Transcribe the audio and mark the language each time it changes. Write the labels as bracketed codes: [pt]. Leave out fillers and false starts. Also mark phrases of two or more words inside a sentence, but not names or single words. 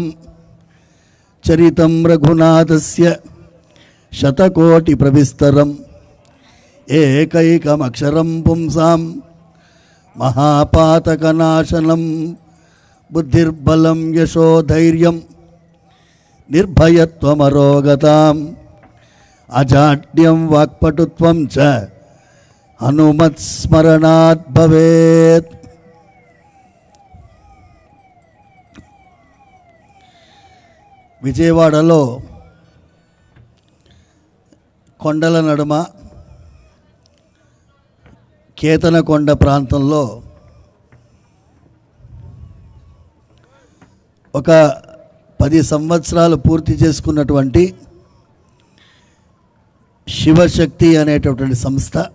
[sa] चरितं रघुनाथस्य शतकोटिप्रविस्तरम् एकैकमक्षरं पुंसां महापातकनाशनं। बुद्धिर्बलं यशोधैर्यं निर्भयत्वमरोगताम् अजाड्यं वाक्पटुत्वं च हनुमत्स्मरणात् भवेत्। [te] విజయవాడలో కొండల నడుమ కేతనకొండ ప్రాంతంలో ఒక 10 సంవత్సరాలు పూర్తి చేసుకున్నటువంటి శివశక్తి అనేటటువంటి సంస్థ,